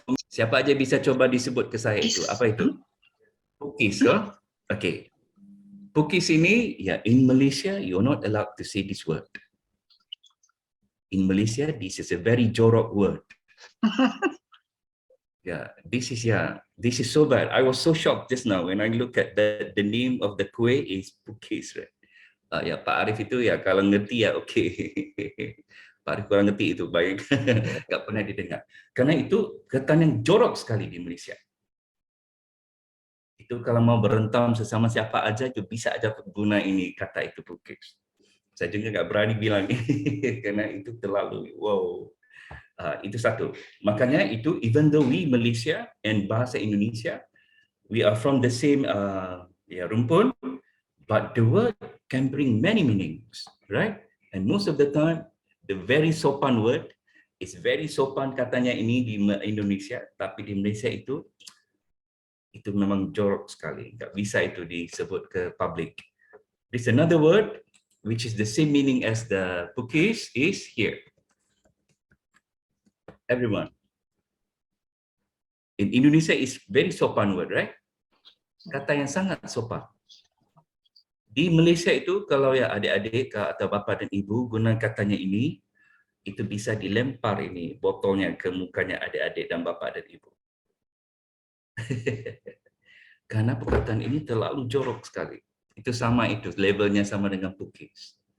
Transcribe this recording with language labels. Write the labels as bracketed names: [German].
[Indonesian] Siapa aja bisa coba disebut ke saya itu? Apa itu? Pukis ke? Okay. [English] Pukis ini, ya, in Malaysia, you're not allowed to say this word. In Malaysia, this is a very jorok word. This is so bad. I was so shocked just now when I look at the name of the kuih is Pukis, right? [Indonesian] Ya, Pak Arif itu ya kalau ngerti ya oke. Pak Arif kurang ngerti itu baik. Nggak pernah didengar. Karena itu ketan yang jorok sekali di Malaysia. Itu kalau mau berentam sesama siapa aja itu bisa aja guna ini kata itu Pukis. Saya juga nggak berani bilang karena itu terlalu wow. Itu satu. Makanya itu [English] even though we Malaysia and bahasa Indonesia, we are from the same rumpun, but the word can bring many meanings, right? And most of the time, the very sopan [Indonesian] word is very sopan katanya ini di Indonesia, tapi di Malaysia itu memang jorok sekali. Nggak bisa itu disebut ke public. [English] There's another word which is the same meaning as the Pukis is here. Everyone. In Indonesia is very sopan word, right? [Indonesian] Kata yang sangat sopan. Di Malaysia itu kalau ya adik-adik atau bapa dan ibu guna katanya ini, itu bisa dilempar ini botolnya ke mukanya adik-adik dan bapa dan ibu. Karena perkataan ini terlalu jorok sekali. Itu sama itu, levelnya sama dengan Pukis.